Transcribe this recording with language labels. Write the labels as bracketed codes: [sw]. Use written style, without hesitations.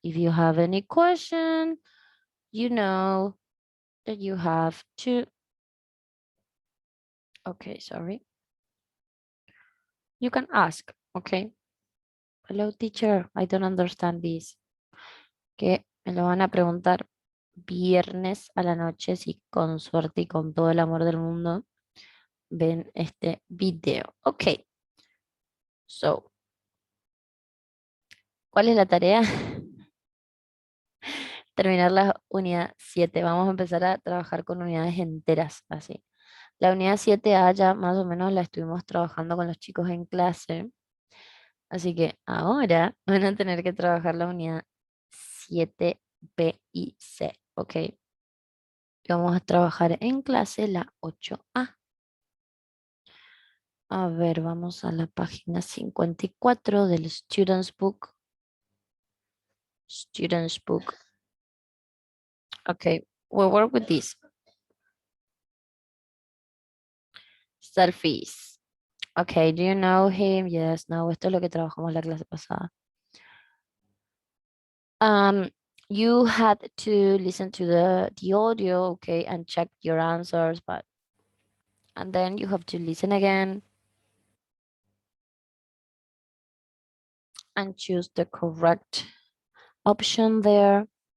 [en] If you have any question, you know that you have to, okay, sorry. You can ask, okay. Hello, teacher, I don't understand this. [es] Que me lo van a preguntar viernes a la noche si con suerte y con todo el amor del mundo ven este video. Ok, so, ¿cuál es la tarea? Terminar la unidad 7. Vamos a empezar a trabajar con unidades enteras, así. La unidad 7A ya más o menos la estuvimos trabajando con los chicos en clase. Así que ahora van a tener que trabajar la unidad 7B y C, ¿ok? Vamos a trabajar en clase la 8A. A ver, vamos a la página 54 del Student's Book. [en] Student's Book. Okay, we'll work with this. Selfies. Okay, do you know him? [es] Yes, no, esto es lo que trabajamos la clase pasada. [en] Um, you had to listen to the audio, okay, and check your answers, and then you have to listen again and choose the correct option there.